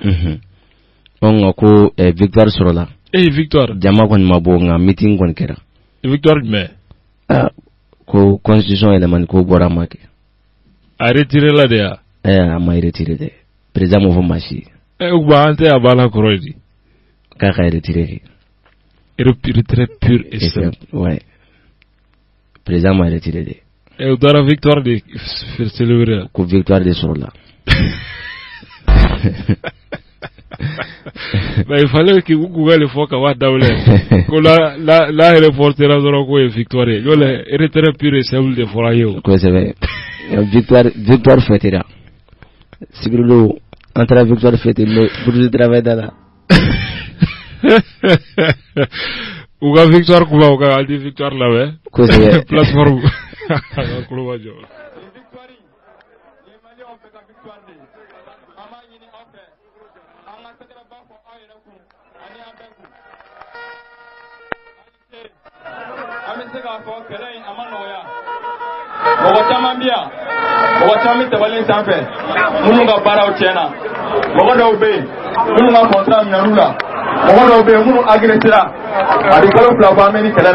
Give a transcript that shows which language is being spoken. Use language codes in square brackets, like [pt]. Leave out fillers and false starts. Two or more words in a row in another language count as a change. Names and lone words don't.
[bm] ko victoire sɔrɔla victoire jama kɔni ma bɔ nka meeting kɔni kɛra victoire jumɛn ko constitution yɛlɛmani ko bɔra ma kɛ a retiré la de ya a ma retiré dɛ président m'o fɔ maa si an tɛ a b'a la kɔrɔ di k'a ka retiré [fr] retrait pur et simple [bm] ouais président m'a retiré de u taara victoire de célébrer ko victoire de sɔrɔla [fr] mais il fallait que vous pouvez le faire quand même [bm] ko la reporter dɔrɔn ko ye victoire ye [fr] le retrait pur et simple [bm] de fɔra ye o kosɛbɛ victoire fêtera sibirido an taara victoire fêter [fr] bourse de travail [bm] da la u ka victoire kuma u ka [fr] anti victoire [bm] labɛn kosɛbɛ plateforme kuloba jɔ mɔgɔ caman bi yan mɔgɔ caman bɛ tabalen sanfɛ minnu ka baaraw tiɲɛna mɔgɔ dɔw bɛ yen minnu ka contrat minɛn'u la mɔgɔ dɔw bɛ yen minnu agressera a bɛ kalo 2 bɔ an bɛ ni kɛlɛ